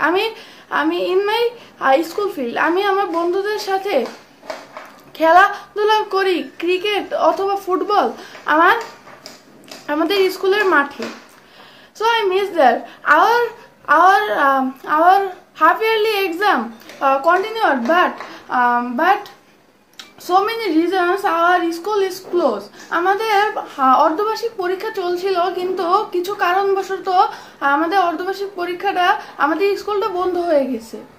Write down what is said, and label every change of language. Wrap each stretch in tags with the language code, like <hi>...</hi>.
<bn>আমি</bn> <en>in my school field.</en> <bn>আমি আমার বন্ধুদের সাথে খেলাধুলা করি ক্রিকেট অথবা ফুটবল আমাদের স্কুলের মাঠে।</bn> <en>So I miss that. Our half yearly exam continued, but so many reasons our school is closed.</en> <bn>আমাদের অর্ধবার্ষিক পরীক্ষা চলছিল কিন্তু কিছু কারণবশত আমাদের অর্ধবার্ষিক পরীক্ষাটা আমাদের স্কুলটা বন্ধ হয়ে গেছে।</bn>